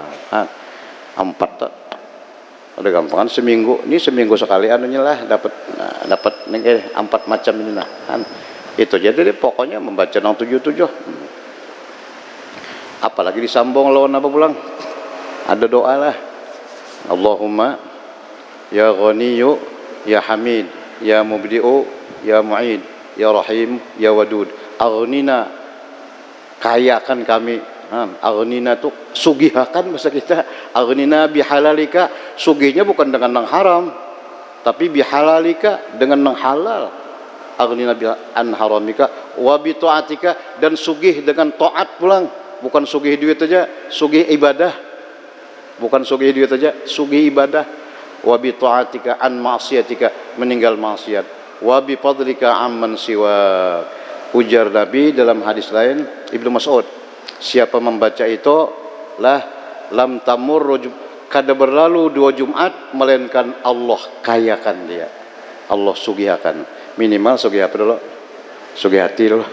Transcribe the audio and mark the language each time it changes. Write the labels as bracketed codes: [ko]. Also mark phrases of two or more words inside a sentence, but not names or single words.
[bjn] Nah, 4 tak ada gampangan seminggu, ini seminggu sekali anunya lah dapat 4 macam ini nah. Itu jadi pokoknya membaca nang 77. Apalagi disambung lawan apa pulang, ada doa lah, [ar] اللهم يا غني يا حميد يا مبدئ يا معيد يا رحيم يا ودود, [bjn] aghnina, kayakan kami. Aghnina tuh sugihakan bahasa kita, [ar] أغننا بحلالك, [bjn] sugihnya bukan dengan yang haram, tapi bihalalika, dengan yang halal. [ar] أغننا عن حرامك وبطاعتك, [bjn] dan sugih dengan taat pulang, bukan sugih duit aja, sugih ibadah, bukan sugih duit aja, sugih ibadah. [ar] وبطاعتك عن معصيتك, [bjn] meninggal maksiat. [ar] وبفضلك عمن سوى, [bjn] ujar Nabi dalam hadis lain Ibnu Mas'ud, siapa membaca itu lah [ar] لم تمر, [bjn] kada berlalu 2 Jumat melainkan Allah kayakan dia, Allah sugihakan. Minimal sugih apa dulu? Sugih hati dulu.